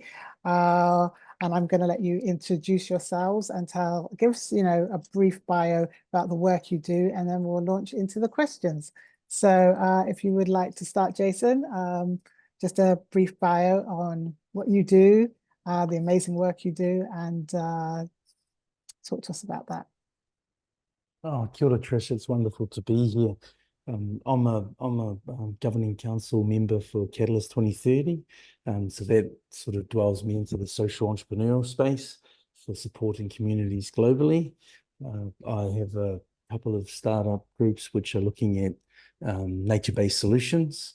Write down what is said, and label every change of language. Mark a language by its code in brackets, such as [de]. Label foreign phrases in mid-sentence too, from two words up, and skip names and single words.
[en] And I'm going to let you introduce yourselves and give us, a brief bio about the work you do, and then we'll launch into the questions. So if you would like to start, Jason, just a brief bio on what you do, the amazing work you do, and talk to us about that. [mi] Oh, kia ora, Tricia. [en] It's wonderful to be here. I'm a governing council member for Catalyst 2030. So that sort of dwells me into the social entrepreneurial space for supporting communities globally. I have a couple of startup groups which are looking at nature-based solutions.